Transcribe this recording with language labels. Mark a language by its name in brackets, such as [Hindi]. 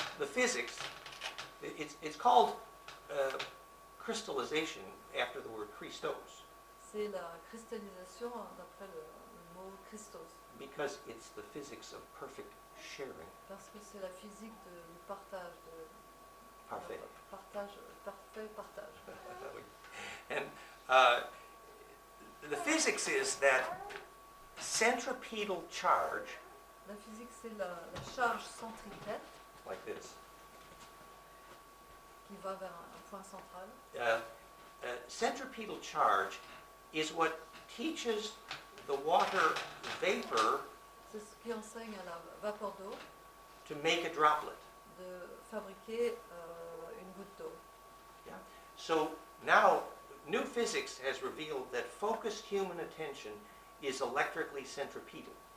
[English] The physics, it's called crystallization after the word Christos, [French] C'est la cristallisation d'après le mot Christos, [English] because it's the physics of perfect sharing. [French] parce que c'est la physique du partage, Parfait. parfait partage. [English] And the physics is that centripetal charge, [French] La physique, c'est la charge centripète [English] like this, [French] qui va vers un point central. [English] centripetal charge is what teaches the water vapor [French] C'est ce qui enseigne à la vapeur d'eau [English] to make a droplet. [French] de fabriquer une goutte d'eau. [English] So now, new physics has revealed that focused human attention is electrically centripetal.